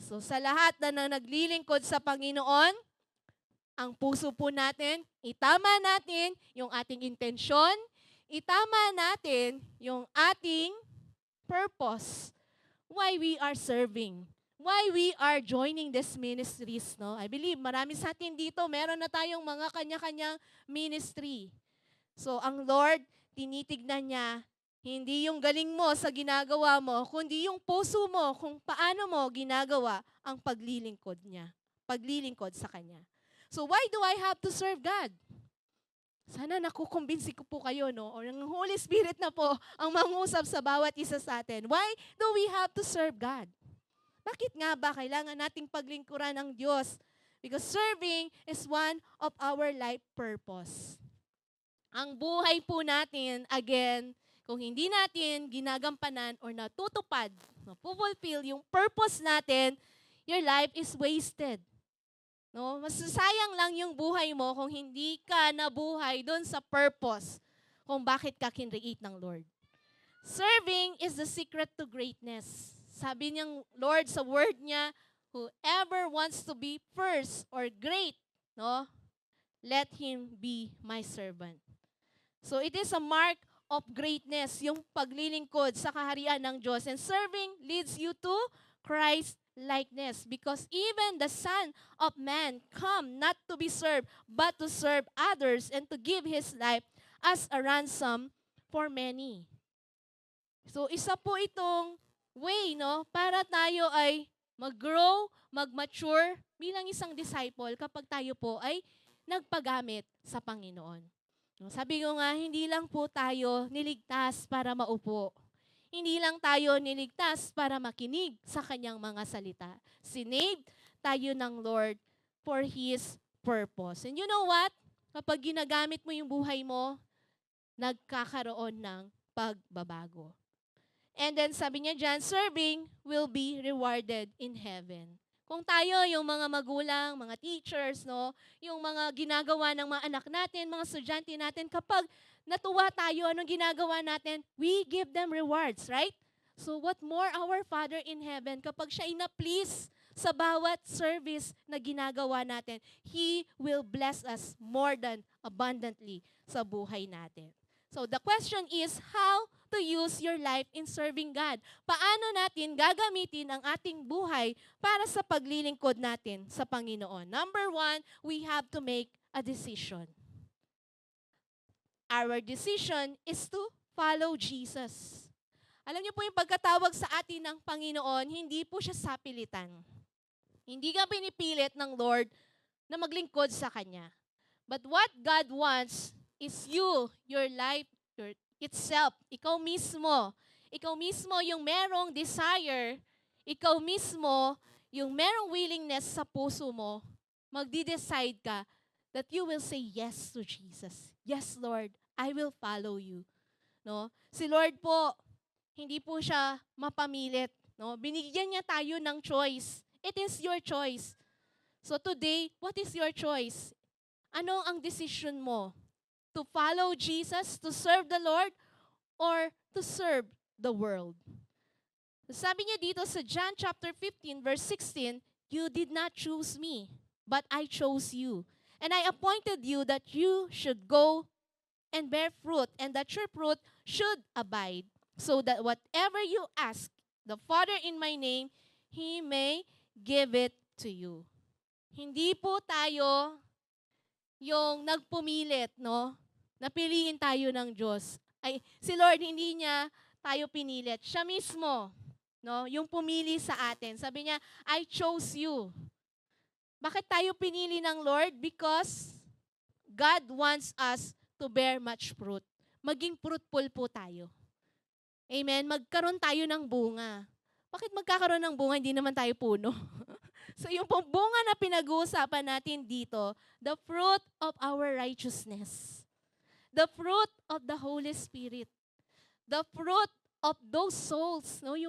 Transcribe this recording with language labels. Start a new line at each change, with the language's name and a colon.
Filipino: So sa lahat na naglilingkod sa Panginoon, ang puso po natin, itama natin yung ating intensyon, itama natin yung ating purpose.
English: Why we are serving. Why we are joining these ministries, no?
Filipino: I believe marami sa atin dito, meron na tayong mga kanya-kanyang ministry. So, ang Lord, tinitignan niya, hindi yung galing mo sa ginagawa mo, kundi yung puso mo kung paano mo ginagawa ang paglilingkod niya, paglilingkod sa Kanya.
English: So, why do I have to serve God?
Filipino: Sana nakukumbinsi ko po kayo, no? O ang Holy Spirit na po ang mangusap sa bawat isa sa atin.
English: Why do we have to serve God?
Filipino: Bakit nga ba kailangan nating paglingkuran ng Diyos?
English: Because serving is one of our life purpose.
Filipino: Ang buhay po natin, again, kung hindi natin ginagampanan or natutupad, napupulfill yung purpose natin,
English: your life is wasted.
Filipino: No? Masasayang lang yung buhay mo kung hindi ka nabuhay doon sa purpose kung bakit ka kinreate ng Lord.
English: Serving is the secret to greatness.
Filipino: Sabi niyang Lord sa word niya,
English: whoever wants to be first or great, no, let him be my servant. So it is a mark of greatness,
Filipino: yung paglilingkod sa kaharian ng Diyos.
English: And serving leads you to Christ likeness, because even the Son of Man come not to be served, but to serve others and to give His life as a ransom for many.
Filipino: So isa po itong way, no, para tayo ay mag-grow, mag-mature bilang isang disciple kapag tayo po ay nagpagamit sa Panginoon. No, sabi ko nga, hindi lang po tayo niligtas para maupo. Hindi lang tayo niligtas para makinig sa kanyang mga salita. Sinave tayo ng Lord
English: for His purpose. And you know what?
Filipino: Kapag ginagamit mo yung buhay mo, nagkakaroon ng pagbabago.
English: And then
Filipino: sabi niya dyan,
English: serving will be rewarded in heaven.
Filipino: Kung tayo, yung mga magulang, mga teachers, no, yung mga ginagawa ng mga anak natin, mga estudyante natin, kapag natuwa tayo, anong ginagawa natin?
English: We give them rewards, right? So what more our Father in heaven,
Filipino: kapag siya ina-please sa bawat service na ginagawa natin,
English: He will bless us more than abundantly
Filipino: sa buhay natin.
English: So the question is, how to use your life in serving God?
Filipino: Paano natin gagamitin ang ating buhay para sa paglilingkod natin sa Panginoon?
English: Number 1, we have to make a decision. Our decision is to follow Jesus.
Filipino: Alam niyo po yung pagkatawag sa atin ng Panginoon, hindi po siya sapilitan. Hindi ka pinipilit ng Lord na maglingkod sa Kanya.
English: But what God wants is you, your life, itself.
Filipino: Ikaw mismo yung merong desire, ikaw mismo yung merong willingness sa puso mo, magdi-decide ka
English: that you will say yes to Jesus. Yes, Lord, I will follow you. No?
Filipino: Si Lord po, hindi po siya mapamilit. No? Binigyan niya tayo ng choice.
English: It is your choice. So today, what is your choice?
Filipino: Ano ang decision mo?
English: To follow Jesus, to serve the Lord, or to serve the world?
Filipino: Sabi niya dito sa
English: John chapter 15, verse 16, you did not choose me, but I chose you. And I appointed you that you should go and bear fruit, and that your fruit should abide, so that whatever you ask the Father in my name, He may give it to you.
Filipino: Hindi po tayo yung nagpumilit, no? Napiliin tayo ng Diyos. Ay, si Lord, hindi niya tayo pinilit. Siya mismo, no? Yung pumili sa atin. Sabi niya,
English: I chose you.
Filipino: Bakit tayo pinili ng Lord?
English: Because God wants us to bear much fruit.
Filipino: Maging fruitful po tayo. Amen? Magkaroon tayo ng bunga. Bakit magkakaroon ng bunga? Hindi naman tayo puno. So yung pong bunga na pinag-uusapan natin dito,
English: the fruit of our righteousness, the fruit of the Holy Spirit, the fruit of those souls, no?